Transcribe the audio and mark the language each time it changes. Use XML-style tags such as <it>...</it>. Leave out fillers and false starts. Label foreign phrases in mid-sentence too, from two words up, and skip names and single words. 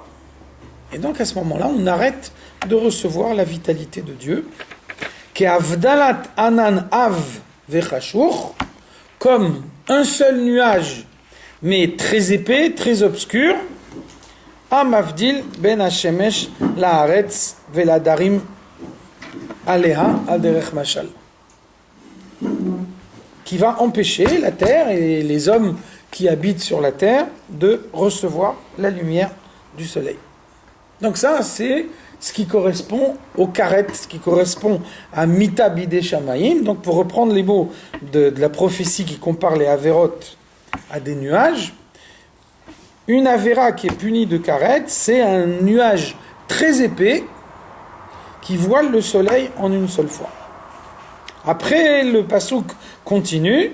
<fr>Et donc à ce moment-là, on arrête de recevoir la vitalité de Dieu.</fr> <he>כהבדלת ענן עב וחשוך,</he> <fr>comme un seul nuage, mais très épais, très obscur.</fr> <he>המבדיל בין השמש לארץ ולדרים עליה על דרך משל,</he> <fr>qui va empêcher la terre et les hommes qui habitent sur la terre de recevoir la lumière du soleil. Donc ça, c'est ce qui correspond au karet, ce qui correspond à</fr> <he>מיתה בידי שמים.</he> <fr>Donc pour reprendre les mots de la prophétie qui compare les averot à des nuages, une avera qui est punie de karet, c'est un nuage très épais qui voile le soleil en une seule fois. Après, le pasuk continue.</fr>